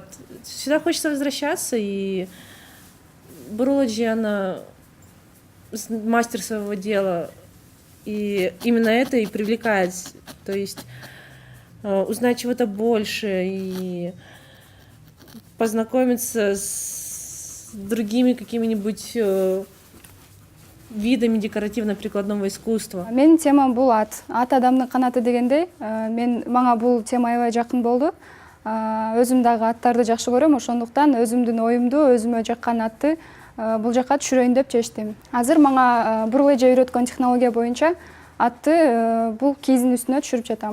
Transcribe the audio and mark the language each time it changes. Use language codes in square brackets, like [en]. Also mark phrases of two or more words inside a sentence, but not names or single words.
[ru] Сюда хочется возвращаться, и Бурулыджа, она мастер своего дела, и именно это и привлекает. То есть узнать чего-то больше и познакомиться с другими какими-нибудь видами декоративно-прикладного искусства. [ky] Менин темам бул ат адамдын канаты дегендей, мага бул тема аябай жакын болду. Өзүм дагы аттарды жакшы көрөм, ошондуктан өзүмдүн оюмду, өзүмө жаккан атты бул жакка түшүрөйүн деп чечтим. Азыр мага Бурулыджа үйрөткөн технология боюнча атты бул кийиздин үстүнө түшүрүп жатам.